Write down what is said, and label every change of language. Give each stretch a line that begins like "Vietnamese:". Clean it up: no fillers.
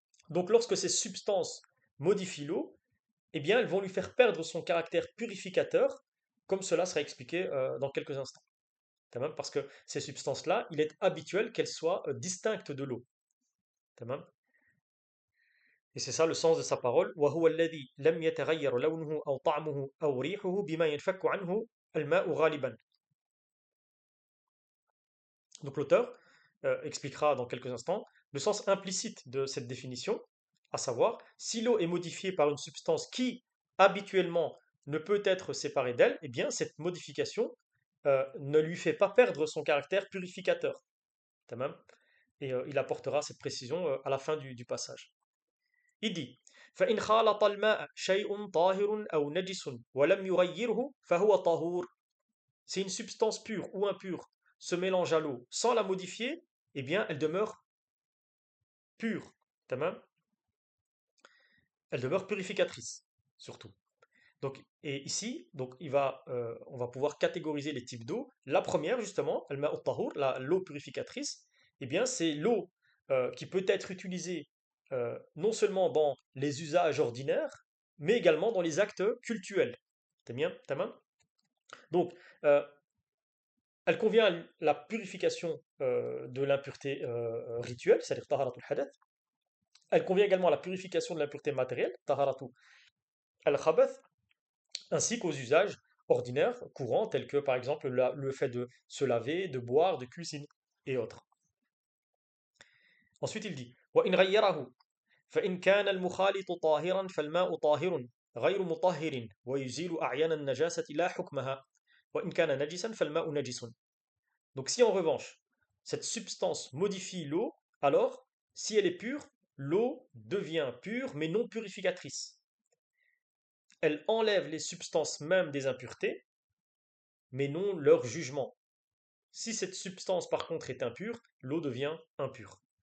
French: Donc, lorsque ces substances modifient l'eau, eh bien, elles vont lui faire perdre son caractère purificateur, comme cela sera expliqué dans quelques instants. Parce que ces substances-là, il est habituel qu'elles soient distinctes de l'eau. Et c'est ça le sens de sa parole.
Arabic: وهو الذي لم يتغير لونه أو طعمه أو ريحه بما ينفك عنه الماء غالبا.
French: Donc l'auteur expliquera dans quelques instants le sens implicite de cette définition, à savoir, si l'eau est modifiée par une substance qui, habituellement, ne peut être séparée d'elle, eh bien cette modification ne lui fait pas perdre son caractère purificateur. Tamam. Et il apportera cette précision à la fin du passage. Il dit
Arabic: فإن خالط الماء شيء طاهر أو نجس ولم يغيره فهو طهور.
French: Si une substance pure ou impure se mélange à l'eau sans la modifier, eh bien elle demeure pure. Tamam. Elle demeure purificatrice, surtout. Donc, et ici, donc on va pouvoir catégoriser les types d'eau. La première, justement, l'eau purificatrice, eh bien, c'est l'eau qui peut être utilisée non seulement dans les usages ordinaires, mais également dans les actes cultuels. T'es bien, tamam. Donc, elle convient à la purification de l'impureté rituelle, c'est-à-dire taharatul hadath. Elle convient également à la purification de l'impureté matérielle, taharatu al-khabath, ainsi qu'aux usages ordinaires, courants, tels que par exemple le fait de se laver, de boire, de cuisiner et autres. Ensuite il dit
Arabic: وَإِنْ غَيَّرَهُ فإن كان المخالط طاهرا فالماء طاهر غير مطهر ويزيل أعيان النجاسة لا حكمها وإن كان نجسا فالماء نجس.
French: Donc si en revanche cette substance modifie l'eau, alors si elle est pure, l'eau devient pure mais non purificatrice. Elle enlève les substances même des impuretés, mais non leur jugement. Si cette substance par contre est impure, l'eau devient impure.